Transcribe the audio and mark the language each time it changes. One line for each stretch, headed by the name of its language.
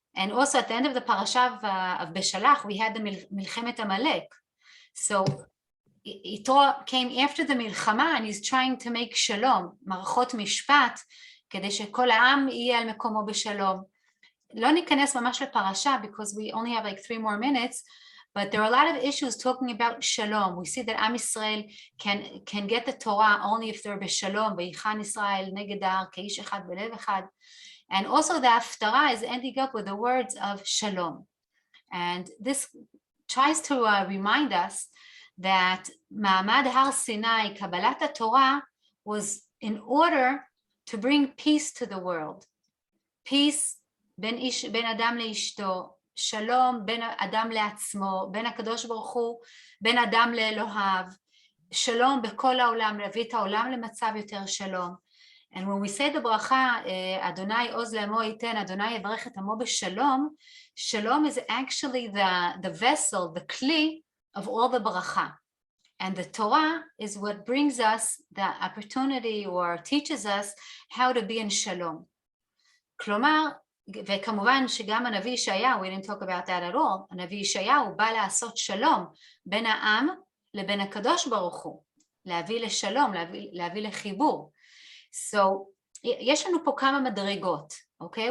English: And also at the end of the parasha of Beshalach, we had the מלחמת עמלק. So יתרו came after the מלחמה and he's trying to make שלום,
Hebrew: מערכות משפט, כדי שכל העם יהיה על מקומו בשלום. לא ניכנס ממש לפרשה,
English: because we only have like 3 more minutes, but there are a lot of issues talking about shalom. We see that Am Yisrael can get the Torah only if they're בשלום,
Hebrew: ויחן ישראל נגד ההר כאיש אחד בלב אחד.
English: And also the הפטרה is ending up with the words of shalom. And this tries to remind us that
Hebrew: מעמד הר סיני, קבלת התורה,
English: was in order to bring peace to the world.
Hebrew: Peace בין אדם לאשתו, שלום בין אדם לעצמו, בין הקדוש ברוך הוא, בין אדם לאלוהיו, שלום בכל העולם, להביא את העולם למצב יותר שלום.
English: And when we say the ברכה,
Hebrew: אדוני עוז לעמו ייתן, אדוני יברך את עמו בשלום,
English: שלום is actually the vessel, the kli of all the ברכה. And the Torah is what brings us the opportunity or teaches us how to be in shalom.
Hebrew: כלומר, וכמובן שגם הנביא ישעיהו,
English: we didn't talk about that at all,
Hebrew: הנביא ישעיהו בא לעשות שלום בין העם לבין הקדוש ברוך הוא, להביא לשלום, להביא לחיבור.
English: So,
Hebrew: יש לנו פה כמה מדרגות, okay?